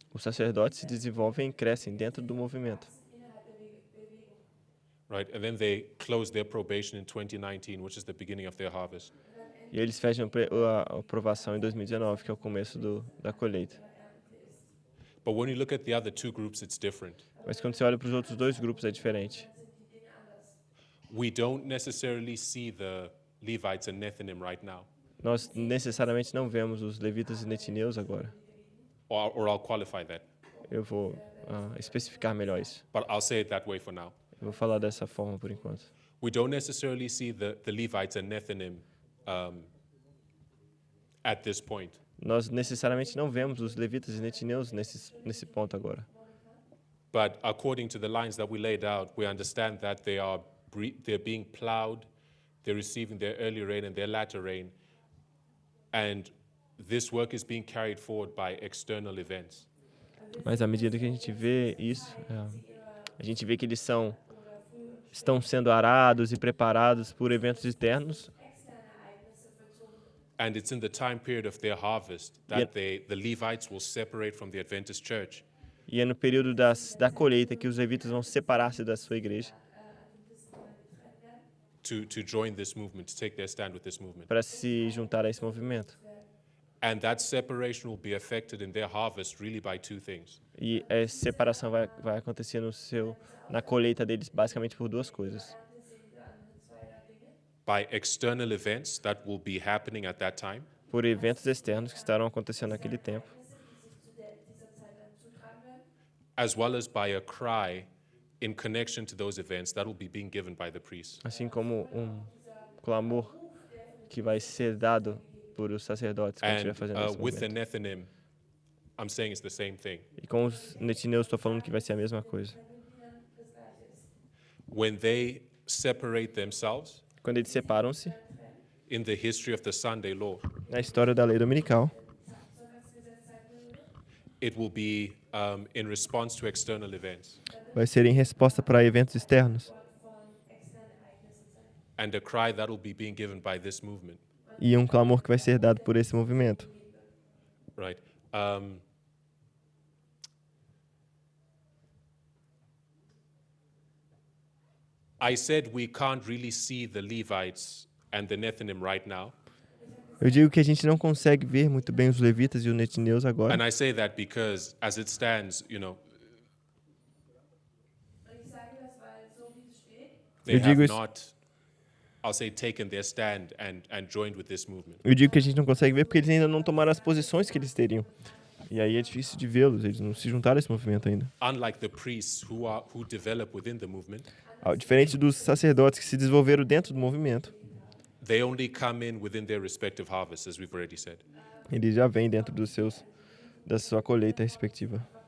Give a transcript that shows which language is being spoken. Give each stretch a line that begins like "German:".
Portuguese: os sacerdotes se desenvolvem e crescem dentro do movimento.
English: Right, and then they close their probation in 2019, which is the beginning of their harvest.
Portuguese: E eles fecham a aprovação em 2019, que é o começo da colheita.
English: But when you look at the other 2 groups, it's different.
Portuguese: Mas quando você olha para os outros 2 grupos, é diferente.
English: We don't necessarily see the Levites and Nethinim right now,
Portuguese: Nós necessariamente não vemos os levitas e netineus agora.
English: or I'll qualify that,
Portuguese: Eu vou especificar melhor isso.
English: but I'll say it that way for now.
Portuguese: Eu vou falar dessa forma por enquanto.
English: We don't necessarily see the Levites and Nethinim at this point.
Portuguese: Nós necessariamente não vemos os levitas e netineus nesse ponto agora.
English: But according to the lines that we laid out, we understand that they're being plowed, they're receiving their early rain and their latter rain, and this work is being carried forward by external events.
Portuguese: Mas à medida que a gente vê isso, a gente vê que eles estão sendo arados e preparados por eventos externos.
English: And it's in the time period of their harvest that the Levites will separate from the Adventist church
Portuguese: E é no período da colheita que os levitas vão separar-se da sua igreja
English: to join this movement, to take their stand with this movement.
Portuguese: para se juntar a esse movimento.
English: And that separation will be affected in their harvest really by 2 things.
Portuguese: E essa separação vai acontecer na colheita deles basicamente por 2 coisas.
English: By external events that will be happening at that time,
Portuguese: Por eventos externos que estarão acontecendo naquele tempo.
English: as well as by a cry in connection to those events that will be being given by the priests.
Portuguese: Assim como clamor que vai ser dado por os sacerdotes quando estiver
English: And
Portuguese: fazendo esse
English: with the
Portuguese: movimento.
English: Nethinim, I'm saying it's the same thing.
Portuguese: E com os netineus estou falando que vai ser a mesma coisa.
English: When they separate themselves
Portuguese: Quando eles separam-se,
English: in the history of the Sunday law,
Portuguese: na história da lei dominical,
English: it will be in response to external events.
Portuguese: vai ser em resposta para eventos externos.
English: And a cry that will be being given by this movement,
Portuguese: E clamor que vai ser dado por esse movimento.
English: right? I said we can't really see the Levites and the Nethinim right now.
Portuguese: Eu digo que a gente não consegue ver muito bem os levitas e os netineus agora.
English: And I say that because as it stands, they
Portuguese: Eu
English: have
Portuguese: digo isso-
English: not, I'll say, taken their stand and joined with this movement.
Portuguese: Eu digo que a gente não consegue ver porque eles ainda não tomaram as posições que eles teriam E aí é difícil de vê-los, eles não se juntaram a esse movimento ainda.
English: Unlike the priests who develop within the movement,
Portuguese: Diferente dos sacerdotes que se desenvolveram dentro do movimento,
English: they only come in within their respective harvests, as we've already said.
Portuguese: eles já vêm dentro da sua colheita respectiva.